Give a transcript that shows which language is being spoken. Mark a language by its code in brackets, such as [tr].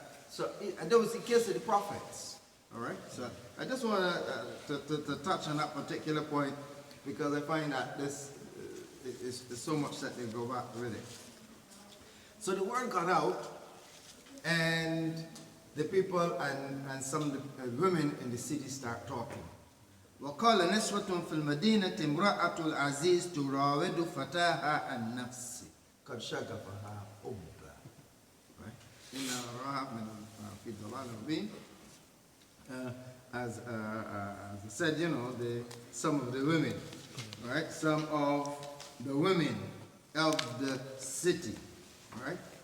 [en] So that was the case of the prophets. All right? So I just want to touch on that particular point because I find that this is so much that they go back with it. So the word got out, and the people and some of the women in the city start talking. [ar] وقال نسوة في المدينة امرأة العزيز تراود فتاها عن نفسه قد شغفها حبا. إن رأها من في ضلال مبين. [en] As I said, some of the women, right? Some of the women of the city, right?